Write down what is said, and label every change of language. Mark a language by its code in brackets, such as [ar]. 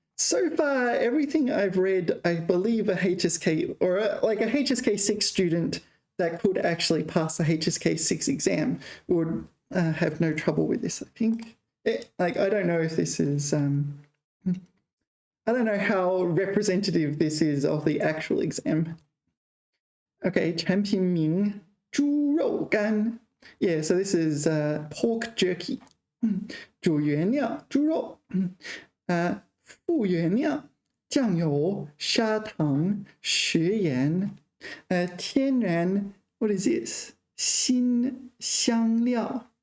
[en] So far, everything I've read, I believe a HSK or like a HSK 6 student that could actually pass the HSK 6 exam would have no trouble with this, I think. I don't know if this is, I don't know how representative this is of the actual exam. [zh] Okay, 产品名猪肉干. [en] Yeah, so this is pork jerky. [zh] 主原料猪肉.副原料酱油、砂糖、食盐。 [en] 天然 what is this? [zh] 新香料.